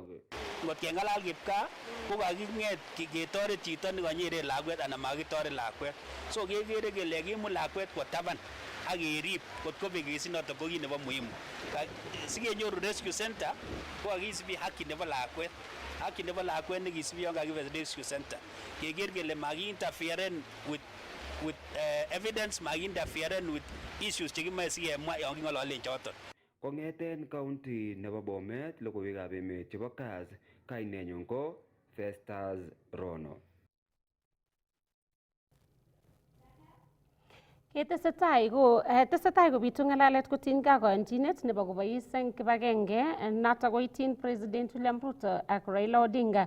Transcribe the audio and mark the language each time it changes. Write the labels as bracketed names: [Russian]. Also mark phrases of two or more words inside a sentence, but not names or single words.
[Kalenjin] Ngot keng'alal kipkaa ko kaking'et ketoret chito nekanyeren lakwet anan makitoret lakwet. So kekere kele kimut lakwet kwo taban ak kerib kotko bekesinoto ko kit nebo muhimu. Sikenyoru [English] rescue center [Kalenjin] ko kakisibi haki nebo lakwet. Haki nebo lakwet nekisibi yon kakibe [English] rescue center. [Kalenjin] Keker kele maki-interferen [English] with evidence, [Kalenjin] maki-interferen [English] with issues [Kalenjin] chekimoe sikemwa yon king'ololen choton. Kong'eten county nebo Bomet, logoiwekab emet chebo Kass, kainenyun ko Festus Rono. Tesetai kobitu ng'alalet kotinygei koyonchinet nebo kobois eng kibagenge notok koityin President William Ruto ak Raila Odinga.